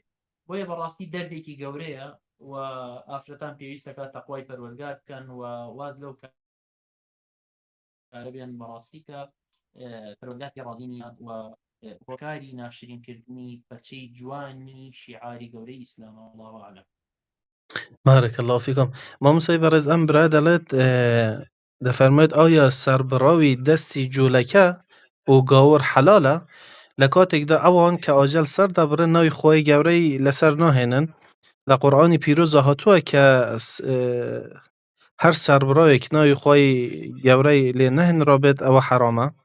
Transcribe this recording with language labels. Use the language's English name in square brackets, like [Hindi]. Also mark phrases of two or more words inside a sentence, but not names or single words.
[Central Kurdish] بۆیە بەڕاستی دەردێکی گەورەیە و ئافرەتان پێویستەکە تەقوای پەروەردگار بکەن و واز لەو کارە بێن بەڕاستی کە پەروەردگار پێ ڕازی نییە و هۆکاری ناشرینکردنی بەچەی جوانی شیعاری گەورەی ئیسلامە. [Arabic] والله ئەعلەم. بارك الله فيكم [Central Kurdish] مامۆستای بەڕێز. ئەم برا دەڵێت دەفەرمێت ئایا سەربڕاوی دەستی جوولەکە و گاور حەلالە لە کاتێکدا ئەوان کە ئاژەل سەر دەبڕن ناوی خۆی گەورەی لەسەر ناهێنن؟ لە قورئانی پیرۆزە هاتووە کە هەر سەربڕاوێک ناوی خۆی گەورەی لێ نەهێنرا بێت ئەوە حەرامە؟